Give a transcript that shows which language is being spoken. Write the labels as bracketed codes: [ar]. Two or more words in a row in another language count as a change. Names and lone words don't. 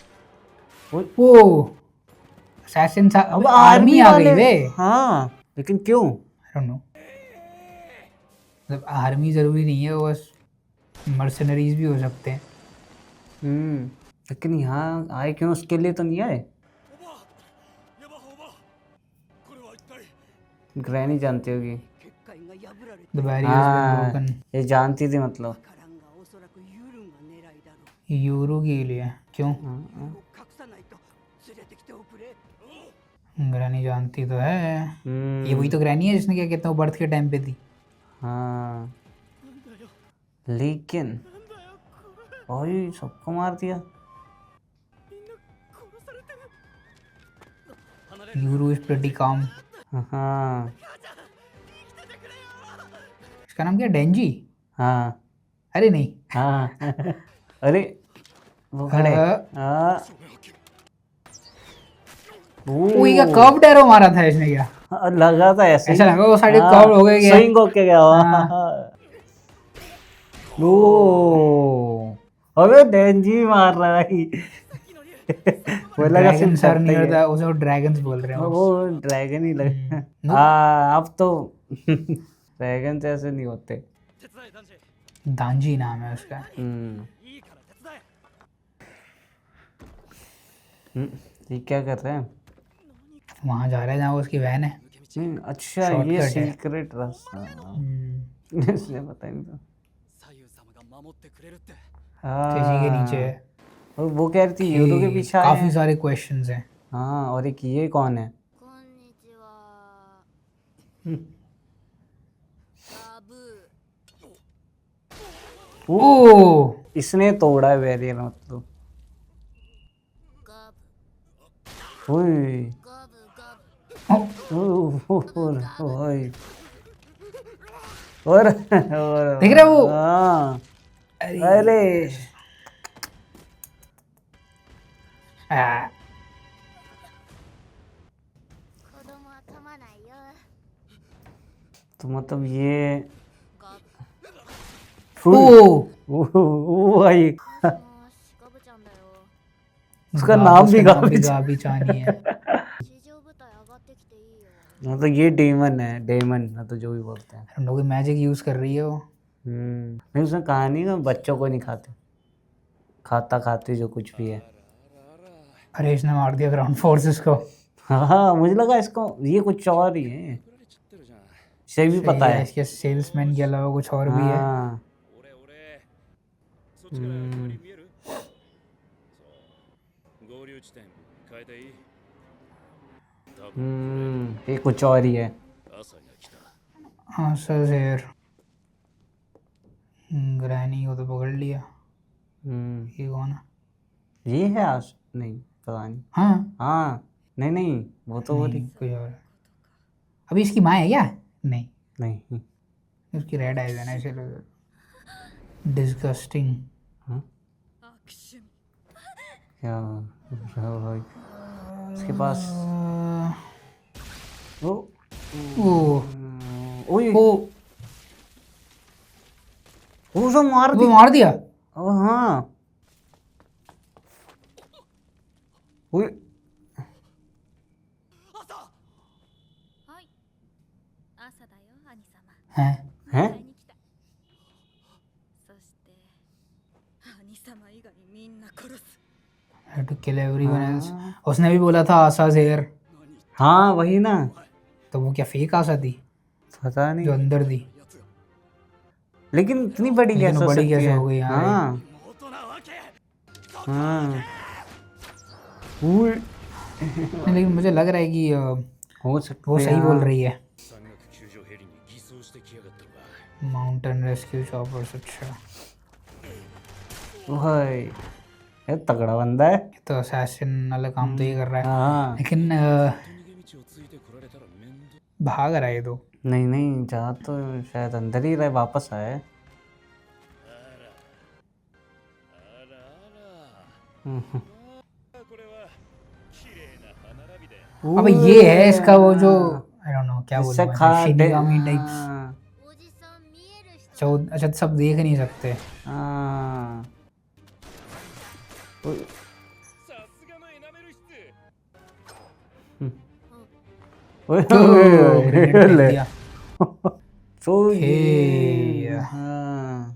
[hi] वो असैसिन सा अब आर्मी आ गई वाले- वे. हाँ लेकिन क्यों? [en] I don't know. [hi] मतलब आर्मी जरूरी नहीं है, वो बस मर्सनरीज भी हो सकते हैं. लेकिन यहाँ आए क्यों? उसके लिए तो नहीं आए। [ja] おばヤバおばこれは一体 [hi] ग्रैनी जानती होगी। [ja] 結界が破られて [en] the barriers [hi] हाँ बीन ये जानती थी मतलब। [ja] カランがおそらくユールンが狙いだろ [hi] ब्रोकन. यूरो के लिए क्यों? [ja] う隠さないと連れてきておくれ [hi] ग्रैनी जानती तो है. हम्म, ये वही तो ग्रैनी है जिसने क्या कहते हैं बर्थ के टाइम पे थी. हाँ [ja] なんだよ [hi] लेकिन [ja] なんだよこれ [hi] ओए सबको मार दिया। [ja] みんな殺されてる離れる [en] Yuro is pretty calm. [hi] हाँ [ja] 母ちゃん生きててくれよ [hi] इसका नाम क्या? डेंजी? हाँ अरे नहीं. हाँ अरे वो खड़े। अ, हाँ वो ये क्या [en] curve arrow [hi] मारा था इसने क्या? लगा था ऐसे ऐसा लगा वो [en] side curve [hi] हो गया क्या? स्विंग होके गया हाँ। ओ अबे डेंजी मार रहा है भाई वो लगा ड्रैगन सिर्फ सर करते नहीं ही है। होता, उसे ड्रैगन्स बोल रहे हैं वो ड्रैगन ही लगा नो। हाँ अब तो ड्रैगन ऐसे नहीं होते [ja] 手伝え男児 [hi] दांजी नाम है उसका। [ja] いいから手伝え [hi] ये क्या कर रहे हैं वहां जा रहा है जहाँ वो उसकी वैन है। अच्छा Shortcut ये है। सीक्रेट रास्ता इसने पता नहीं था [ja] 左右様が守ってくれるって [hi] तो इसी के नीचे हाँ है। और वो कह रही थी यूरो के पीछे आए काफी हैं सारे क्वेश्चंस हैं। हाँ और एक ये कौन है [ja] こんにちは [hi] हम्म। [ja] バブー [hi] ओ इसने तोड़ा है बैरियर मतलब [ja] ガブ [hi] ओए [ja] ガブガブ [hi] ओए और देख रहे हो वो? हाँ अरे अरे आ, [ja] 子供は噛まないよ [hi] तो मतलब ये [ja] ガ [hi] ओ ओ भाई [ja] ブもしガブちゃんだよ [hi] उसका नाम भी उसका नाम भी गाबिच गाबी चानी है। [ja] 地上部隊上がってきていいよ [hi] मतलब ये डेमन है डेमन मतलब जो भी बोलते हैं हम लोग [en] magic use [hi] कर रही है वो। नहीं उसने कहा नहीं ना बच्चों को नहीं खाते खाता खाते जो कुछ भी है अरे इसने मार दिया [en] ground forces [hi] को। हाँ मुझे लगा इसको ये कुछ और ही है [ja] 取られちゃってるじゃん [hi] इसे भी पता है इसके सेल्समैन के अलावा कुछ और भी है। हाँ [ja] 俺そっちから合流見えるそう合流地点変えていい多分 [hi] ये कुछ और ही है [ja] 朝が来た [hi] हाँ सर शेर ग्रैनी को तो पकड़ लिया। हम्म, ये कौन है? ये है आज नहीं पता नहीं हाँ हाँ नहीं नहीं वो तो वो नहीं, कोई और है। अभी इसकी माँ है क्या? नहीं नहीं उसकी [en] red eyes [hi] है ना इसलिए। डिस्गस्टिंग। [ja] 握手 [hi] क्या क्या भाई इसके पास ओ ओ ओए ओ वो सब मार वो दी मार दिया। ओ हाँ ओए [ja] はい朝だよ兄様 [hi] हैं? हैं [ja] 会いに来たそして兄様以外みんな殺す [en] Had to kill everyone else। [hi] उसने भी बोला था आशा शेर, हाँ वही ना तो वो क्या फेक आशा थी पता नहीं जो अंदर थी? लेकिन इतनी बड़ी लेकिन कैसे वो हो बड़ी सकती कैसे है हो गई यार? हाँ [ja] 元なわけ [hi] हाँ ओए, नहीं, लेकिन मुझे लग रहा है कि हो सकते वो सही बोल रही है। [ja] 山岳救助ヘリに偽装してきやがったのか [en] mountain rescue choppers, [hi] अच्छा भाई ये तगड़ा बंदा है ये तो असैसिन वाला काम तो ये कर रहा है। हाँ लेकिन [ja] 逃げ道をついてこられたら面倒 [hi] भाग रहा है ये तो। नहीं नहीं जा तो शायद अंदर ही रहे वापस आए [ja] あらあ [hi] हम्म, [ja] らこれは綺麗な歯並びで [hi] अबे ये है इसका वो जो [en] I don't know [hi] क्या इससे बोलूं, खा शिनिगामी टाइप्स। हाँ, [ja] おじさん見える人 [hi] अच्छा अच्छा सब देख नहीं सकते। हाँ ओए, [ja] さすがのエナメル質 [hi] ओए, तो ओए, ग्रेनेड फेंक ले। दिया। तो हे। ये हाँ